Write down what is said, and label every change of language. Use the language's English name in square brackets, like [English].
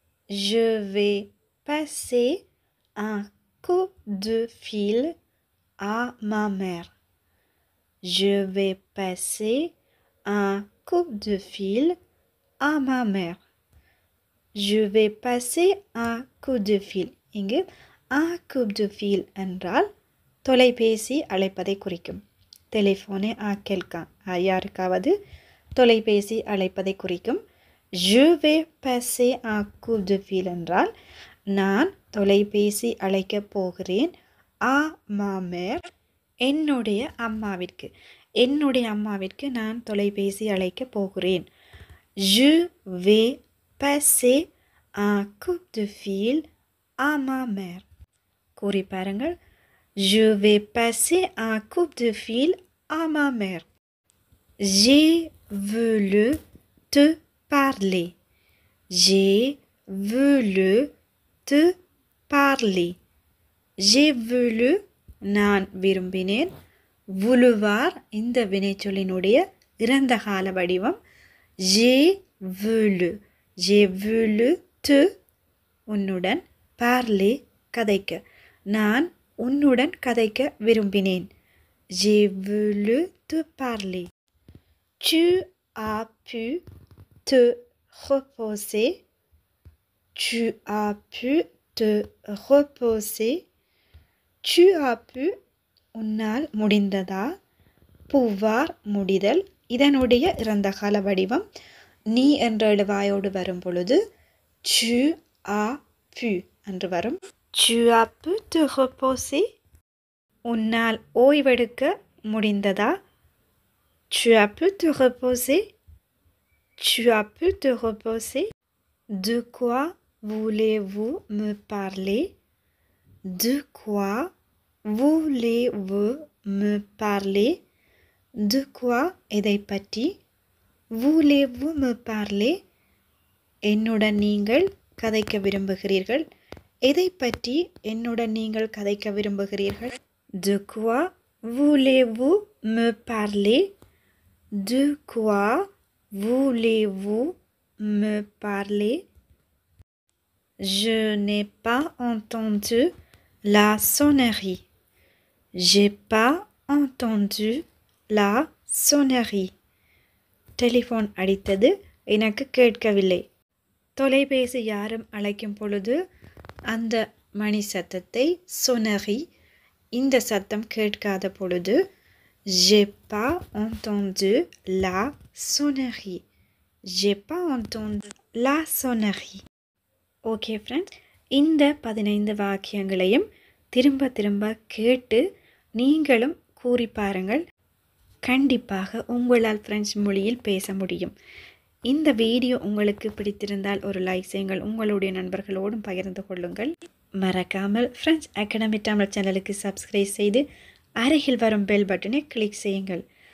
[French] Je vais passer un coup de fil à ma mère. Je vais passer un coup de fil à ma mère. Je vais passer un coup de fil. [Tamil] இங்கு [French] un coup de fil [Tamil] என்றால் தொலைபேசி அழைப்பதை குறிக்கும். [French] டெலிஃபோனே à quelqu'un. [Tamil] யாருக்காவது தொலைபேசி அழைப்பதை குறிக்கும். [French] Je vais passer un coup de fil [Tamil] என்றால் நான் தொலைபேசி அழைக்கப் போகிறேன். [French] à ma mère. [Tamil] என்னுடைய அம்மாவிற்கு. என்னுடைய அம்மாவிற்கு நான் தொலைபேசி அழைக்கப் போகிறேன். [French] Je vais passer un coup de fil à ma mère. [Tamil] கூறி பாருங்கள். [French] Je vais passer un coup de fil à ma mère. J'ai voulu te parler. J'ai voulu te parler. J'ai voulu [Tamil] நான் விரும்பினேன். vouloir இந்த வினைச்சொல்லினுடைய இறந்த கால வடிவம். [French] J'ai voulu. J'ai voulu te [Tamil] உன்னுடன் [French] parler [Tamil] கதைக்க. நான் உன்னுடன் கதைக்க விரும்பினேன். [French] J'ai voulu te parler. Tu as pu te reposer. Tu as pu te reposer. Tu as pu [Tamil] உன்னால் முடிந்ததா? [French] pouvoir [Tamil] முடிதல். இதனுடைய இறந்த கால வடிவம் நீ என்ற எழுவாயோடு வரும் பொழுது [French] tu as pu [Tamil] என்று வரும். [French] Tu as pu te reposer. [Tamil] உன்னால் ஓய்வெடுக்க முடிந்ததா? [French] Tu as pu te reposer. Tu as pu te reposer. De quoi voulez-vous me parler? De quoi voulez-vous me parler? De quoi [Tamil] எதை பற்றி? [French] voulez-vous me parler? [Tamil] என்னுடன் நீங்கள் கதைக்க விரும்புகிறீர்கள். எதை பற்றி என்னுடன் நீங்கள் கதைக்க விரும்புகிறீர்கள்? [French] De quoi voulez-vous me parler? De quoi voulez-vous me parler? Je n'ai pas entendu la sonnerie. J'ai pas entendu la sonnerie. [Tamil] Telephone அடித்தது எனக்கு கேட்கவில்லை. தொலைபேசி யாரும் அழைக்கும் பொழுது அந்த மணி சத்தத்தை sonnerie, இந்த சத்தம் கேட்காத பொழுது [French] j'ai pas entendu la sonnerie. [Tamil] J'ai pas entendu la sonnerie. Okay friends, இந்த 15 வாக்கியங்களையும் திரும்ப திரும்ப கேட்டு நீங்களும் கூறி பாருங்கள். கண்டிப்பாக உங்களால் பிரெஞ்சு மொழியில் பேச முடியும். இந்த வீடியோ உங்களுக்கு பிடித்திருந்தால் ஒரு லைக் செய்யுங்கள். உங்களுடைய நண்பர்களோடும் பகிர்ந்து கொள்ளுங்கள். மறக்காமல் ஃப்ரெஞ்ச் அகாடமி தமிழ் சேனலுக்கு சப்ஸ்கிரைப் செய்து அருகில் வரும் பெல் பட்டனை கிளிக் செய்யுங்கள்.